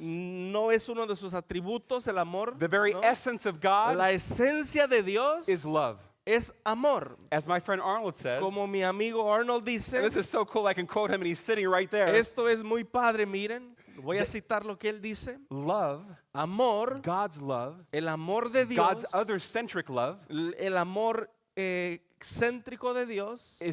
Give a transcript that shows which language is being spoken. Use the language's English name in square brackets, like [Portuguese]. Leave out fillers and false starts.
[Spanish] No es uno de sus atributos el amor. [English] The very [Spanish] ¿no? [English] essence of God [Spanish] La esencia de Dios [English] is love. [Spanish] es amor. [English] As my friend Arnold says, [Spanish] Como mi amigo Arnold dice, [English] and this is so cool, I can quote him and he's sitting right there. [Spanish] esto es muy padre, miren. Voy a citar lo que él dice. [English] Love, [Spanish] Amor, [English] God's love, [Spanish] el amor de Dios, [English] God's other-centric love [Spanish] el amor excéntrico de Dios